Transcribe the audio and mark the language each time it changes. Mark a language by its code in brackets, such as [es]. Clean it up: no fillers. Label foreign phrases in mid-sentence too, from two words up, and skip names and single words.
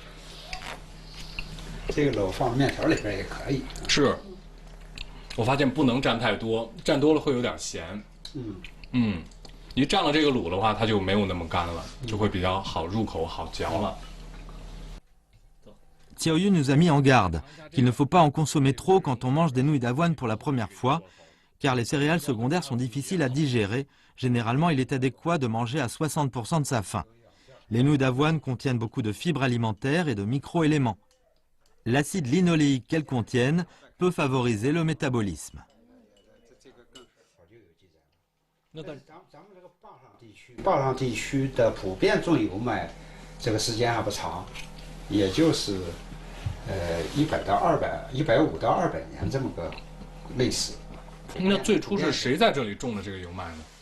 [zh] 这个卤放面条里边也可以。是。我发现不能蘸太多，蘸多了会有点咸。一蘸了这个卤的话，它就没有那么干了，就会比较好入口、好嚼了。 [fr] Xiao Yu nous a mis en garde qu'il ne faut pas en consommer trop quand on mange des nouilles d'avoine pour la première fois, car les céréales secondaires sont difficiles à digérer. Généralement, il est adéquat de manger à 60% de sa faim. Les nouilles d'avoine contiennent beaucoup de fibres alimentaires et de micro-éléments. L'acide linoléique qu'elles contiennent peut favoriser le métabolisme. [zh] 坝上地区的普遍种油麦，这个时间还不长，也就是150到200年这么个历史。那最初是谁在这里种的这个油麦呢？